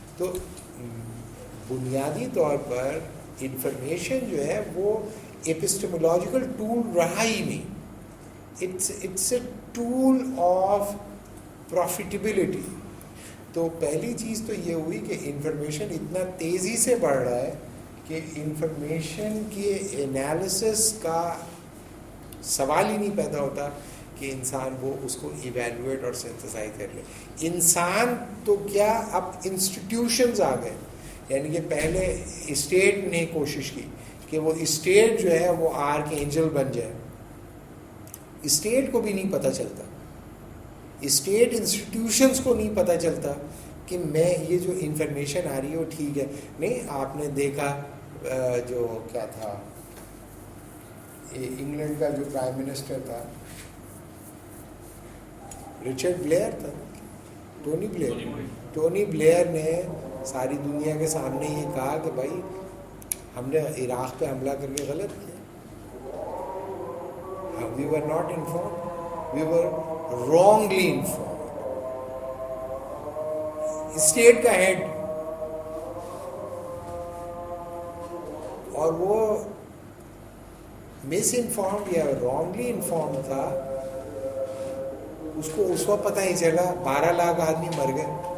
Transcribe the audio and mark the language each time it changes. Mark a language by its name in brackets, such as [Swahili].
[Urdu] تو بنیادی طور پر انفارمیشن جو ہے وہ ایپسٹیمولوجیکل ٹول رہا ہی نہیں. [English] It's a tool of profitability. [Urdu] تو پہلی چیز تو یہ ہوئی کہ انفارمیشن اتنا تیزی سے بڑھ رہا ہے کہ انفارمیشن کے انالیسس کا سوال ہی نہیں پیدا ہوتا کہ انسان وہ اس کو ایویلویٹ اور سینتھسائز کر لے. انسان تو کیا اب انسٹیٹیوشنز آ گئے. یعنی کہ پہلے اسٹیٹ نے کوشش کی کہ وہ اسٹیٹ جو ہے وہ آرک اینجل بن جائے. اسٹیٹ کو بھی نہیں پتہ چلتا, اسٹیٹ انسٹیٹیوشنز کو نہیں پتہ چلتا کہ میں یہ جو انفارمیشن آ رہی ہے وہ ٹھیک ہے. نہیں, آپ نے دیکھا جو کیا تھا انگلینڈ کا جو پرائم منسٹر تھا رچرڈ بلیئر تھا, ٹونی بلیئر نے ساری دنیا کے سامنے یہ کہا کہ بھائی ہم نے عراق پہ حملہ کر کے غلط کیا. [English] We were not informed. We were wrongly informed. [Urdu] State کا ہیڈ اور وہ مس انفارمڈ یا رانگلی انفارم تھا, اس کو اس وقت پتہ ہی چلا. 12 لاکھ آدمی مر گئے.